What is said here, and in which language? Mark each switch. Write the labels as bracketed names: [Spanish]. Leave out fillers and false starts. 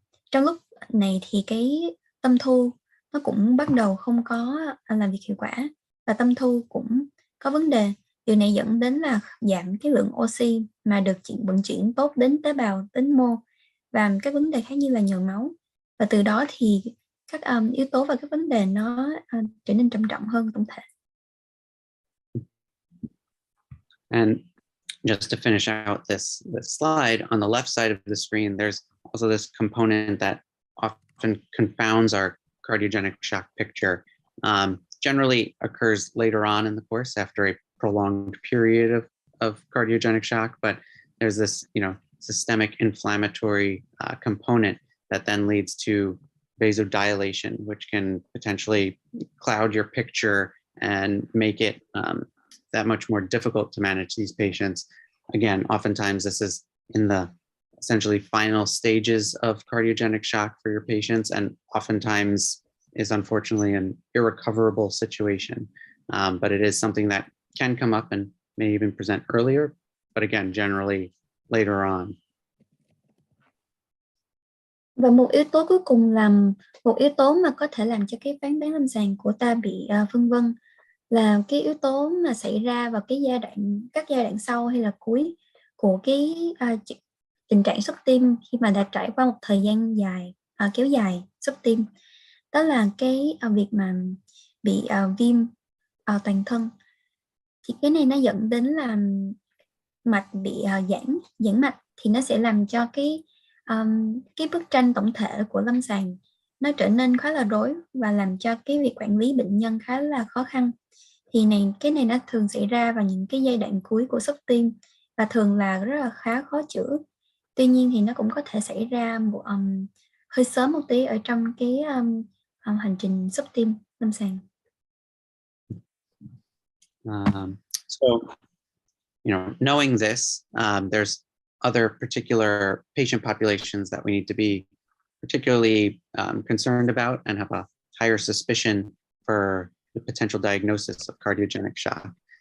[Vietnamese] Trong lúc này thì cái tâm thu nó cũng bắt đầu không có làm việc hiệu quả và tâm thu cũng có vấn đề. Điều này dẫn đến là giảm cái lượng oxy mà được vận chuyển tốt đến tế bào, đến mô và các vấn đề khác như là nhồi máu, và từ đó thì các yếu tố và các vấn đề nó trở nên trầm trọng hơn tổng thể. [English] And just to finish out this slide, on the left side of the screen, there's also this component that often confounds our cardiogenic shock picture. Generally occurs later on in the course after a prolonged period of cardiogenic shock, but there's this, systemic inflammatory component that then leads to vasodilation, which can potentially cloud your picture and make it that much more difficult to manage these patients. Again, oftentimes this is in the essentially final stages of cardiogenic shock for your patients, and oftentimes is unfortunately an irrecoverable situation. But it is something that can come up and may even present earlier, but again, generally later on. [Vietnamese] Và một yếu tố cuối cùng là một yếu tố mà có thể làm cho cái phán đoán lâm sàng của ta bị phân vân, là cái yếu tố mà xảy ra vào các giai đoạn sau hay là cuối của cái tình trạng sốc tim khi mà đã trải qua một thời gian dài kéo dài sốc tim. Đó là cái việc mà bị viêm toàn thân. Thì cái này nó dẫn đến là mạch bị giãn mạch, thì nó sẽ làm cho cái bức tranh tổng thể của lâm sàng nó trở nên khá là rối và làm cho cái việc quản lý bệnh nhân khá là khó khăn. Thì cái này nó thường xảy ra vào những cái giai đoạn cuối của sốc tim và thường là rất là khá khó chữa. Tuy nhiên thì nó cũng có thể xảy ra hơi sớm một tí ở trong cái hành trình sốc tim lâm sàng. [English] So, knowing this, there's other particular patient populations that we need to be particularly concerned about and have a higher suspicion for the potential diagnosis of cardiogenic shock.